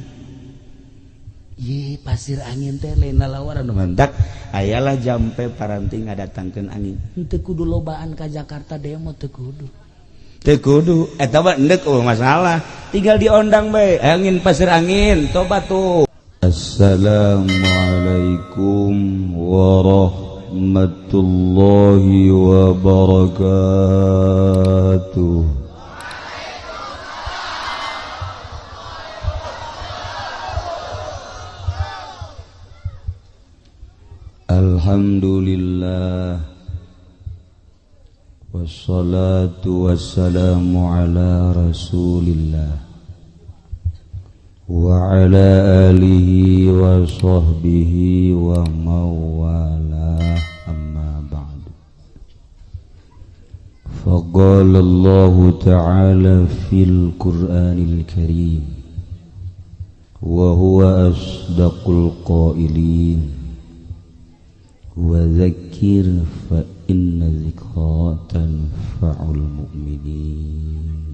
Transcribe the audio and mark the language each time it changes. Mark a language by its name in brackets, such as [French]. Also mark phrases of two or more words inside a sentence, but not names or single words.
[Sundanese] Ieu pasir angin teh lain lalawaran mantak ayalah jampe paranti ngadatangkeun angin. Henteu kudu lobaan ka Jakarta demo, teu kudu. Teu kudu eta mah endek masalah, tinggal diondang bae angin pasir angin tobat tuh. [Arabic] السلام عليكم ورحمة الله وبركاته. الحمد لله والصلاة والسلام على رسول الله وعلى آله وصحبه وما والاه أما بعد. فقال الله تعالى في القرآن الكريم وهو أصدق القائلين وذكر فإن الذكرى تنفع المؤمنين.